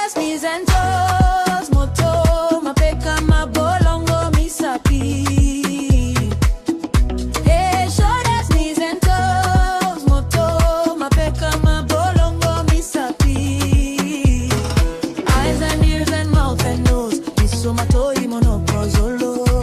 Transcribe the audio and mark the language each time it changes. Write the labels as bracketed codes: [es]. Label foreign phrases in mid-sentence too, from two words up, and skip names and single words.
[en] knees and toes, [ln] moto, mapeka, mabolongo, misapi. [en] Hey, shoulders, knees and toes, [ln] moto, mapeka, mabolongo, misapi. [en] Eyes and ears and mouth and nose, [ln] misomato, imonoprozolo.